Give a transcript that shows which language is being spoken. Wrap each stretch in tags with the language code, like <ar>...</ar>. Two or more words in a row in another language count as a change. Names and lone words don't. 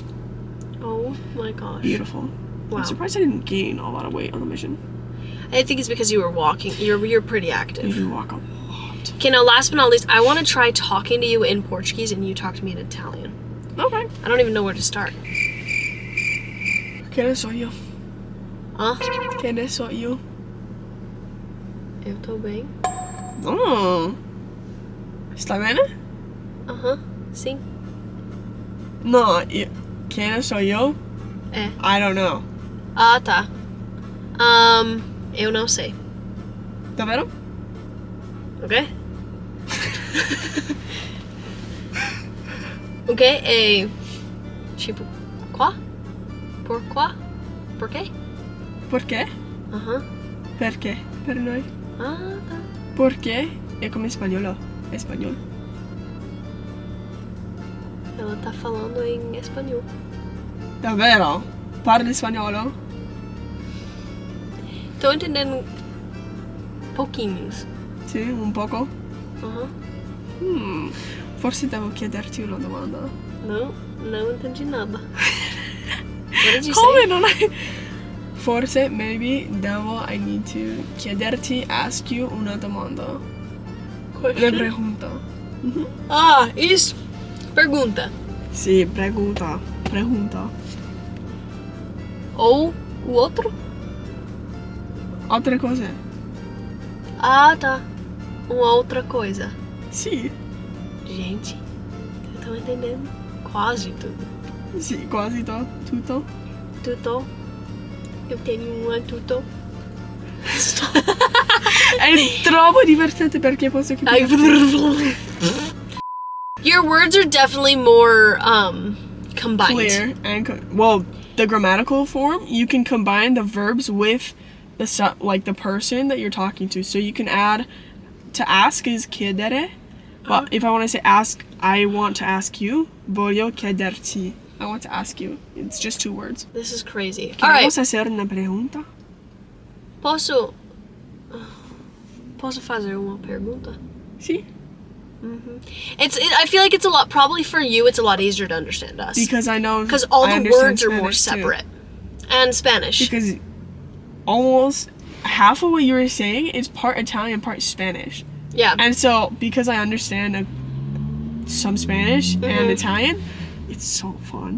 <en>Oh my gosh. Beautiful. Wow. I'm surprised I didn't gain a lot of weight on the mission. I think it's because you were walking. You're pretty You active. do walk a lot. Okay, now last but not least, I want to try talking to you in Portuguese and you talk to me in Italian. Okay. I don't even know where to start.</en> <pt>Quem sou eu? Huh? Quem sou eu? Eu tô bem. Oh. Está bem? Aham, sim. No, quem sou eu? É.</pt> <en>I don't know.</en> <pt>Ah, tá. Eu não sei. Tá vendo? Ok? Ok, é... Tipo, quá? Por quá? Por quê? Por quê? Aham.</pt> <it>Per quê? Per noi.</it> <pt>Ah, tá. Por quê? É como espanhol. Espanhol. Ela tá falando em espanhol. Tá vendo? Parla espanhol. Tô entendendo pouquinhos.</pt> <it>Sì, un poco. Aham. Forse devo chiederti una domanda.</it> <pt>Não entendi nada.</pt> <en>What did you</en> <it>Come</it> <en>say?</en> <it>non hai... Forse,</it> <en>maybe, I need to chiederti, ask you</en> <it>una domanda.</it> <es>Una pregunta.</es> <pt>Ah, isso. Pergunta.</pt> <it>Sì, pregunta.</it> <pt>Ou o outro?</pt> <it>Altre cose?</it> <pt>Ah, tá. Uma outra coisa.</pt> <it>Sì.</it> <pt>Gente, eu tô entendendo quase tudo.</pt> <it>Sì, quasi tutto.</it> <pt>Tudo. Eu tenho uma tudo.</pt> <it>È troppo divertente perché posso capire.</it> <en>Your words are definitely more combined. Clear and well, the grammatical form, you can combine the verbs with the like the person that you're talking to. So you can add to ask is chiedere, but if I want to say ask, I want to ask you.</en> <it>Voglio chiederti.</it> <en>I want to ask you. It's just 2 words. This is crazy. All Alright, right.</en> <es>Hacer una pregunta?</es> <pt>posso fazer uma pergunta?</pt> <it>Sì.</it> <en>I feel like it's a lot, probably for you, it's a lot easier to understand us. Because I know. Because all I the understand words are more Spanish, too. separate. And Spanish. Because almost half of what you were saying is part Italian, part Spanish. Yeah. And so, because I understand some Spanish and Italian, it's so fun.</en>